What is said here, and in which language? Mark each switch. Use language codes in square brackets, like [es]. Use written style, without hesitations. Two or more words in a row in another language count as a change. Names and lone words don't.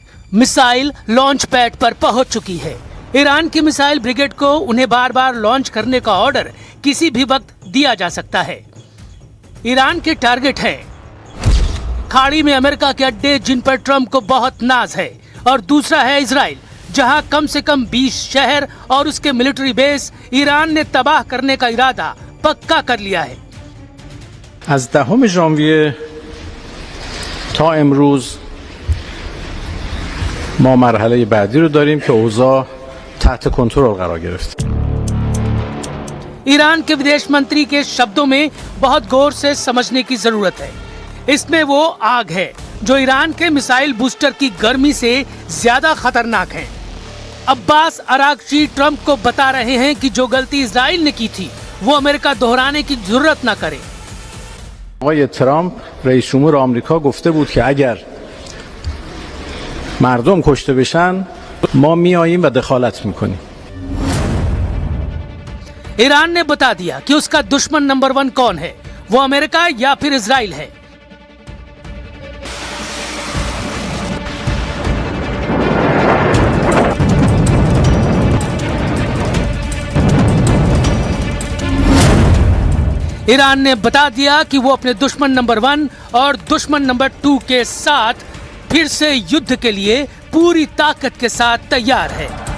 [en] missile launch pad [hi] पर पहुंच चुकी है। ईरान की [en] missile brigade [hi] को उन्हें बार बार लॉन्च करने का ऑर्डर किसी भी वक्त दिया जा सकता है। ईरान के टारगेट हैं खाड़ी में अमेरिका के अड्डे जिन पर ट्रंप को बहुत नाज है, और दूसरा है इजराइल, जहां कम से कम 20 शहर और उसके [en] military base [hi] ईरान ने तबाह करने का इरादा पक्का कर लिया है। [fa] از 10 ژانویه تا امروز ما مرحله بعدی رو داریم که اوضاع تحت کنترل قرار گرفت. [hi] ईरान के विदेश मंत्री के शब्दों में बहुत गौर से समझने की जरूरत है। इसमें वो आग है जो ईरान के [en] missile booster [hi] की गर्मी से ज्यादा खतरनाक है। अब्बास अरागची ट्रंप को बता रहे हैं कि जो गलती इजराइल ने की थी वो अमेरिका दोहराने की जरूरत न करे। [fa] آقای ترامپ رئیس جمهور آمریکا گفته بود که اگر مردم کشته بشن ما میاییم و دخالت میکنیم. [hi] ईरान ने बता दिया कि उसका दुश्मन नंबर 1 कौन है, वो अमेरिका या फिर इजराइल है। ईरान ने बता दिया कि वो अपने दुश्मन नंबर 1 और दुश्मन नंबर 2 के साथ फिर से युद्ध के लिए पूरी ताकत के साथ तैयार है।